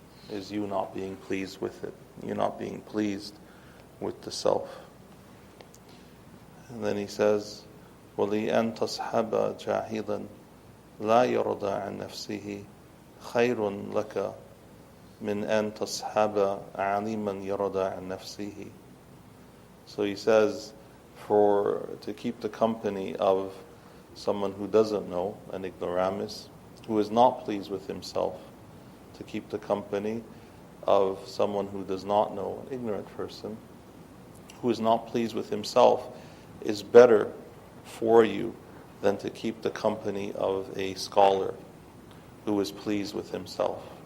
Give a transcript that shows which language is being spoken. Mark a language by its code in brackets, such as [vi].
[en] Is you not being pleased with it. You're not being pleased with the self. And then he says, [ar] وَلِأَن تَصْحَبَ جَاهِلًا لَا يَرْضَى عَنْ نَفْسِهِ خَيْرٌ لَكَ مِنْ أَن تَصْحَبَ عَلِيمًا يَرْضَى عَنْ نَفْسِهِ. [en] So he says, to keep the company of someone who doesn't know, an ignoramus, who is not pleased with himself, to keep the company of someone who does not know, an ignorant person, who is not pleased with himself, is better for you than to keep the company of a scholar who is pleased with himself.